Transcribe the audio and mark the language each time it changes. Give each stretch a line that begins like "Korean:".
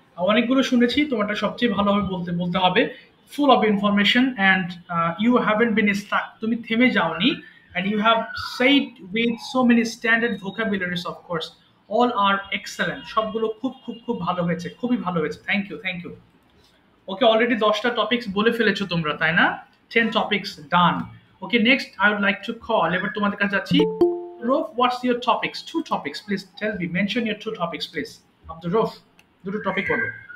Bangla: অনেকগুলো শুনেছি, তোমারটা সবচেয়ে ভালোভাবে বলতে হবে।
English: full of information and you haven't been stuck,
Bangla: তুমি থেমে যাওনি,
English: And you have said with so many standard vocabularies of course, all are excellent.
Bangla: সবগুলো খুব খুব খুব ভালো হয়েছে, খুবই ভালো হয়েছে।
English: Thank you.
Bangla: ওকে অলরেডি 10টা টপিকস বলে ফেলেছো তোমরা তাই না?
English: 10 topics done. Okay, next I would like to call
Bangla: এবার তোমাদের কাছে যাচ্ছি।
English: Roof, what's your topics? Two topics, please tell me. Mention your two topics, please.
Bangla: Abdul Roof, দুটো টপিক বলো।